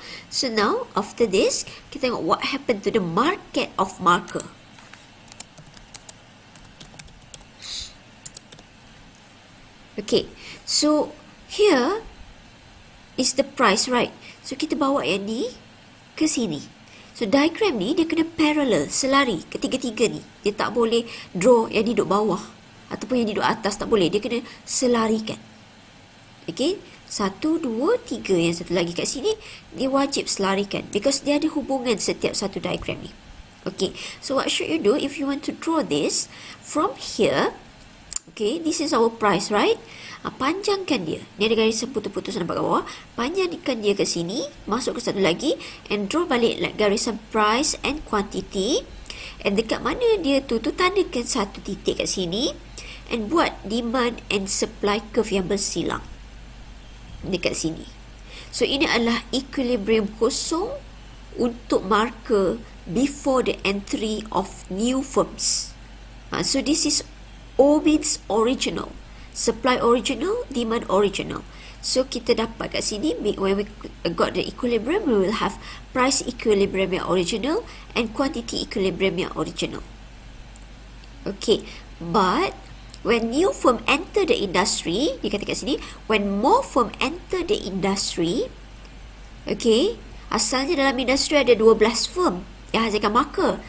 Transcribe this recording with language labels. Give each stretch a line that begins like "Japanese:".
English: So now, after this,
Malay: kita tengok
English: what happened to the market of marker. Okay, so here is the price, right?
Malay: So kita bawa yang ni ke sini. So diagram ni dia kena parallel, selari ketiga-tiga ni. Dia tak boleh draw yang ni duduk bawah ataupun yang ni duduk atas, tak boleh. Dia kena selarikan. Okay, 1, 2, 3, yang satu lagi kat sini dia wajib selarikan because dia ada hubungan setiap satu diagram ni.
English: Okay, so what should you do if you want to draw this from here? Okay, this is our price, right?
Malay: Panjangkan dia. Ni ada garis putus-putus nampak kat bawah. Panjangkan dia ke sini, masuk ke satu lagi
English: and draw
Malay: balik like garisan price and quantity. And dekat mana dia tu tandakan satu titik kat sini and buat demand and supply curve yang bersilang dekat sini. So ini adalah equilibrium kosong untuk marker
English: before the entry of new firms. So this is O means original. Supply original, demand original. So
Malay: kita dapat kat sini,
English: when we got the equilibrium, we will have price equilibrium yang original and quantity equilibrium yang original. Okay, but when new firm enter the industry,
Malay: dia kata kat sini,
English: when more firm enter the industry, okay,
Malay: asalnya dalam industri ada 12 firm yang hasilkan marker.